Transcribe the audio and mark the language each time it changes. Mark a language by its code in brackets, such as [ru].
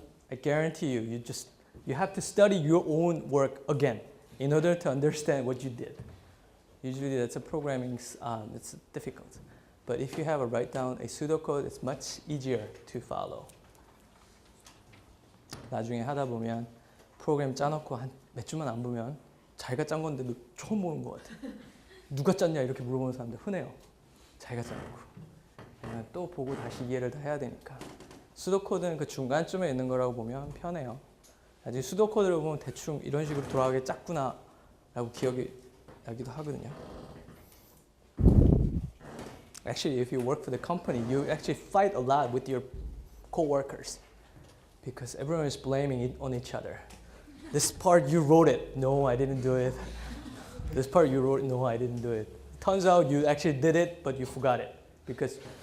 [en] I guarantee you, you have to study your own work again in order to understand what you did. Usually that's a programming, it's difficult. But if you have a write down a pseudocode, it's much easier to follow. [ko] 나중에 하다 보면 프로그램 짜놓고 한 몇 주만 안 보면 자기가 짠 건데도 처음 보는 것 같아. 누가 짰냐 이렇게 물어보는 사람들 흔해요. 자기가 짜놓고. 또 보고 다시 이해를 다 해야 되니까. 수도코드는 그 중간쯤에 있는 거라고 보면 편해요. 나중에 수도코드를 보면 대충 이런 식으로 돌아가게 짰구나 라고 기억이 나기도 하거든요. [en] Actually, if you work for the company, you actually fight a lot with your co-workers because everyone is blaming it on each other. This part you wrote it. No, I didn't do it. This part you wrote. No, I didn't do it. Turns out you actually did it, but you forgot it because.